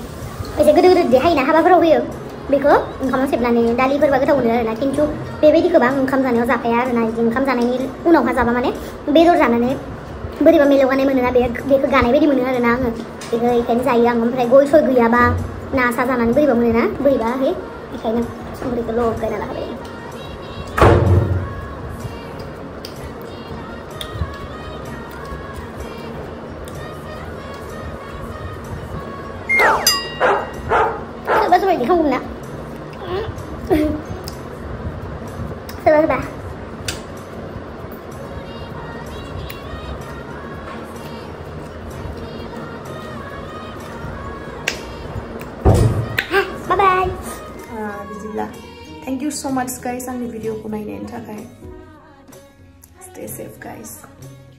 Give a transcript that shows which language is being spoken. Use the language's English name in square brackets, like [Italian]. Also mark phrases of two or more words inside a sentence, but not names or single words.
[Bodo] एसे गोदो गोदो देहायना हाबाफोराव होयो बेखौ ओंखामाव सेबनानै दालिफोरबा गोथाव मोनो आरोना खिन्थु बेबायदिखौबा आं ओंखाम जानायाव जाखाया आरोना बिदि ओंखाम जानायनि उनावहा जाबा माने बेदर जानानै बोरैबा मेलौगानाय मोनोना बेखौ गानाय बायदि मोनो आरोना आङो बेखौ बेखायनो जायो आं ओमफ्राय गय सय गैयाबा ना सा जानानै बोरैबा मोनोना बोरैबा बेखायनो संख्रिखौ लगायना लाखाबाय soba di không nè soba soba bye bye बिदिब्ला [English] thank you so much guys [Bodo] आंनि भिडिअखौ नायनायनि थाखाय [English] stay safe guys